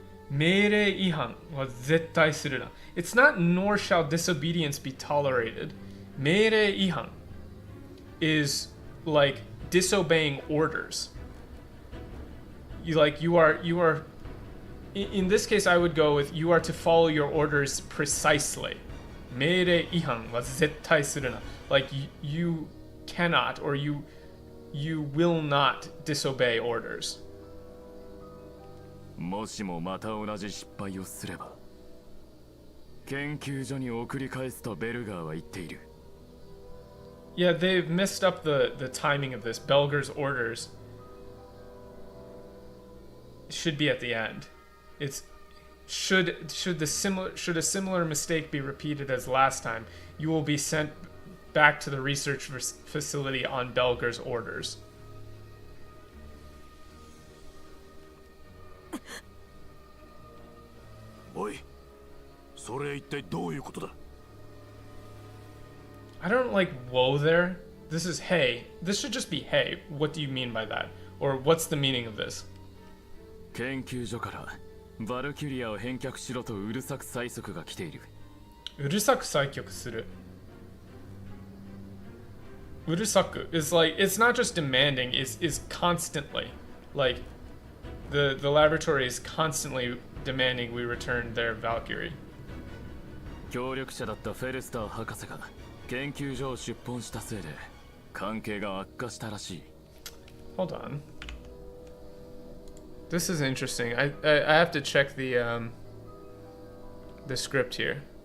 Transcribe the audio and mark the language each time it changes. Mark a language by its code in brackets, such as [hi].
[ja] 命令違反は絶対するな. [en] It's not nor shall disobedience be tolerated. 命令違反 is like disobeying orders. You are in this case I would go with you are to follow your orders precisely. [ja] 命令違反は絶対するな. [en] Like you cannot or you will not disobey orders. [ja] もしもまた同じ失敗をすれば研究所に送り返すとベルガーは言っている。 [en] Yeah, they've messed up the timing of this. Belger's orders should be at the end. It's should a similar mistake be repeated as last time, you will be sent back to the research facility on Belger's orders. [ja] おい、それ一体どういうことだ? [en] I don't like whoa there. This is hey. This should just be hey. What do you mean by that? Or what's the meaning of this? [ja] 研究所からバルキュリアを返却しろとうるさく催促が来ている。うるさく催促する。 [en] うるさく is like it's not just demanding, is constantly like the laboratory is constantly demanding we return their Valkyrie. [ja] 協力者だったフェルスター博士が研究所を出奔したせいで関係が悪化したらしい。 [en] Hold on. This is interesting. I have to check the script here.